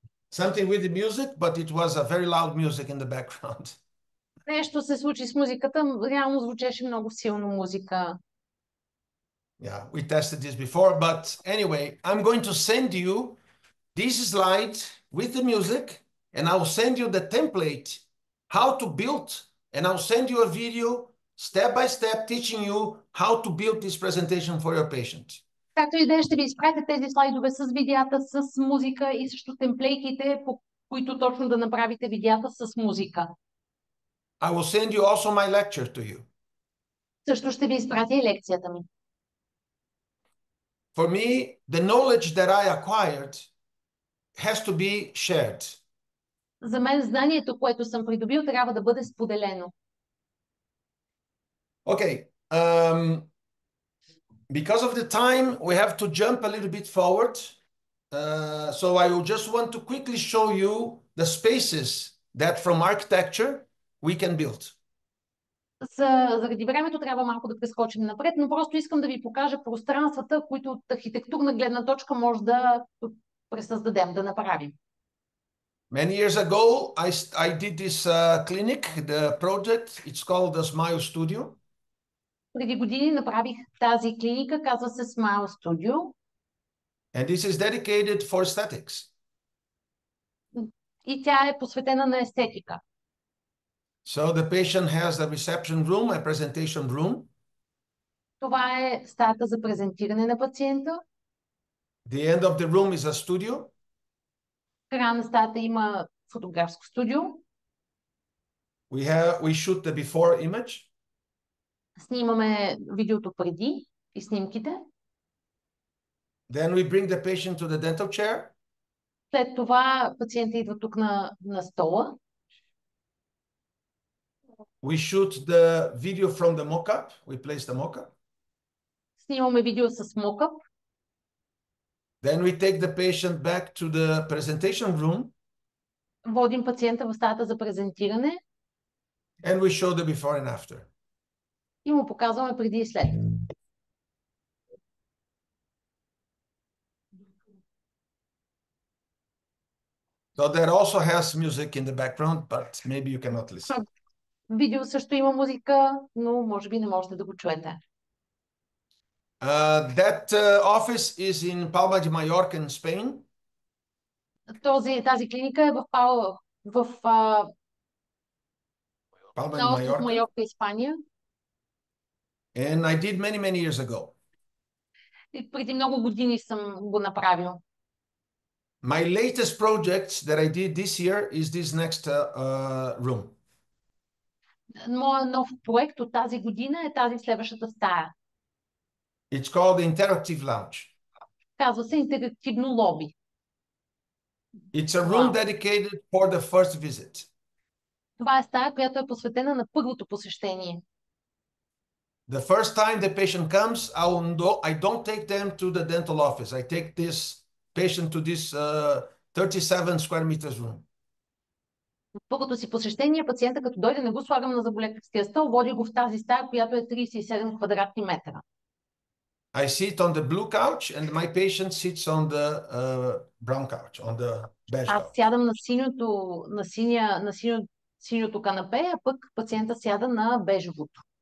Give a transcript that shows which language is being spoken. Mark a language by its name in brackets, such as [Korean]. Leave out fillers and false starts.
[English] Something with the music, but it was a very loud music in the background. [Bulgarian] Нещо се случи с музиката, реално звучеше много силно музика. [English] Yeah, we tested this before, but anyway, I'm going to send you this slide with the music, and I'll send you the template, how to build, and I'll send you a video step by step teaching you how to build this presentation for your patient. [Bulgarian] Както и да е, ще ви изпратя тези слайдове с видеята, с музика и също темплейките, по които точно да направите видеята с музика. [English] I will send you also my lecture to you. [Bulgarian] Също ще ви изпратя и лекцията ми. [English] For me, the knowledge that I acquired has to be shared. [Bulgarian] За мен знанието, което съм придобил, трябва да бъде споделено. [English] Okay. Because of the time, we have to jump a little bit forward. So I will just want to quickly show you the spaces that from architecture we can build. [Bulgarian] Заради времето трябва малко да прескочим напред, но просто искам да ви покажа пространствата, които от архитектурна гледна точка може да пресъздадем, да направим. [English] Many years ago, I did this clinic, the project. It's called the Smile Studio. [Bulgarian] Преди години направих тази клиника, казва се Smile Studio. [English] And this is dedicated for aesthetics. [Bulgarian] И тя е посветена на естетика. [English] So the patient has a reception room, a presentation room. [Bulgarian] Това е стаята за презентиране на пациента. [English] The end of the room is a studio. [Bulgarian] В края на стаята има фотографско студио. [English] We shoot the before image. [Bulgarian] Снимаме видеото преди. и снимките. [English] Then we bring the patient to the dental chair. [Bulgarian] След това пациентът идва тук на стола. [English] We shoot the video from the mock-up. We place the mock-up. [Bulgarian] Снимаме видео с мокъп. [English] Then we take the patient back to the presentation room [Bulgarian] Водим пациента в стаята за презентиране [English] and we show the before and after. [Bulgarian] и му показваме преди и след. [English] So that also has music in the background, but maybe you cannot listen. [Bulgarian] Видео също има музика, но може би не можете да го чуете. [English] That office is in Palma de Mallorca in Spain. [Bulgarian] Тази клиника е в Palma de на остров Mallorca. Майорка, Испания. [English] And I did many, many years ago. [Bulgarian] И преди много години съм го направил. [English] My latest project that I did this year is this next room. [Bulgarian] Моят нов проект от тази година е тази следващата стая. [English] It's called the Interactive Lounge. [Bulgarian] Казва се интерактивно лоби. [English] It's a room Wow. dedicated for the first visit. [Bulgarian] Това е стая, която е посветена на първото посещение. [English] The first time the patient comes, I don't take them to the dental office. I take this patient to this 37 square meters room. [Bulgarian] В първото си посещение пациента, като дойде, не го слагам на зъболекарския стол, води го в тази стая, която е 37 квадратни метра. [English] I sit on the blue couch and my patient sits on the brown couch, on the beige [Bulgarian] Аз [English] couch. [Bulgarian] сядам на синьото канапе, а пък пациента сяда на бежевото.